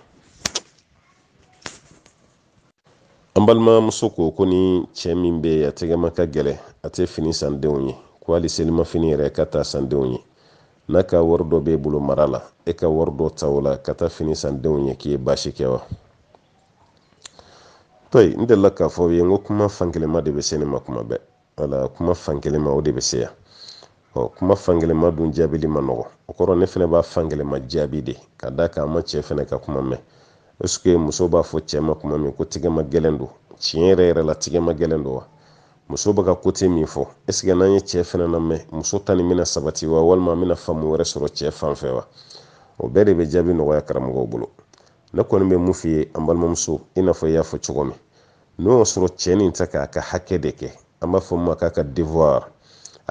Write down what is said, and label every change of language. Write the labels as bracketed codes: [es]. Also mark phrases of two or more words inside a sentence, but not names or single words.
[bm] an balimamuso ko ni cɛ min bɛ yen a tɛgɛma ka gɛlɛ a tɛ fini san denw ye ko hali selimafini yɛrɛ ka taa san denw ye n'a ka wari dɔ b'e bolo mara la e ka wari dɔ ta o la ka taa fini san denw ye k'i ye baasi kɛ wa toyi n delila k'a fɔ ye n ko kuma fankelenma de bɛ se ne ma kuma bɛɛ wala kuma fankelenma o de bɛ se yan kuma fankelenma dun jaabili ma nɔgɔ o kɔrɔ ne fɛnɛ b'a fankelenma jaabi de ka da kan an ma cɛ fɛnɛ ka kuma mɛn [fr] est-ce que [bm] muso b'a fɔ cɛ ma kuma min ko tigɛ ma gɛlɛn don tiɲɛ yɛrɛ la tigɛ ma gɛlɛn don wa muso bɛ ka côté min fɔ [fr] est ce que [bm] n'an ye cɛ fɛnɛ lamɛn muso ta nin bɛna sabati wa walima an bɛna faamu wɛrɛ sɔrɔ cɛ fan fɛ wa o bɛɛ de bɛ jaabi nɔgɔya karamɔgɔw bolo ne kɔni bɛ mun f'i ye an balimamuso i n'a fɔ i y'a fɔ cogo min n'o y'a sɔrɔ cɛ nin tɛ k'a ka hakɛ de kɛ an b'a fɔ min ma k'a ka devoir a